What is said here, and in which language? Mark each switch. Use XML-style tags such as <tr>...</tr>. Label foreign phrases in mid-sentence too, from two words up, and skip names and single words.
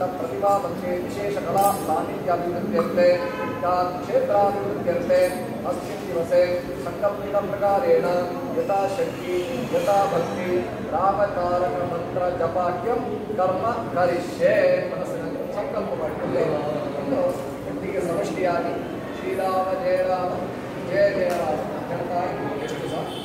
<sa>प्रतिभा मध्ये विशेष कला सान्निध्याभिवृद्ध्यर्थे क्षेत्राभिवृद्ध्यर्थे अस्मिन् दिवसे संकल्पितप्रकारेण यथाशक्ति यथा भक्ति रामतारक मंत्र जपाख्यं कर्म करिष्ये</sa> <kn>मनस्सिನಲ್ಲಿ ಸಂಕಲ್ಪ ಮಾಡಿಕೊಳ್ಳಿ ಒಟ್ಟಿಗೆ ಸಮಷ್ಟಿಯಾಗಿ ಶ್ರೀರಾಮ ಜಯ ರಾಮ ಜಯ ಜಯ ರಾಮ ಹೇಳ್ತಾ ಎಷ್ಟು ಸಹ</kn>